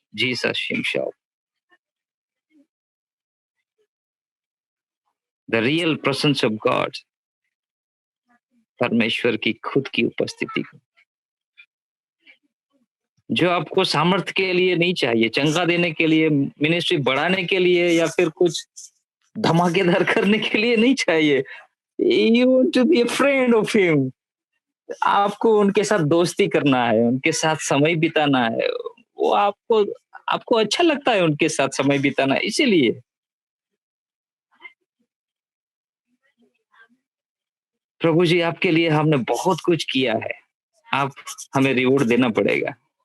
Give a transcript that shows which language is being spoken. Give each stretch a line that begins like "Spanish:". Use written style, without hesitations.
English: Jesus himself, the real presence of God,
Hindi: परमेश्वर की खुद की उपस्थिति को, जो आपको सामर्थ्य के लिए नहीं चाहिए, चंगा देने के लिए, मिनिस्ट्री बढ़ाने के लिए, या फिर कुछ धमाकेदार करने के लिए नहीं चाहिए।
English: You want to be a friend of him.
Hindi: आपको उनके साथ दोस्ती करना है, उनके साथ समय बिताना है, वो आपको आपको अच्छा लगता है उनके साथ समय बिताना, इसीलिए। प्रभु जी, आपके लिए हमने बहुत कुछ किया है, आप हमें रिवॉर्ड देना पड़ेगा।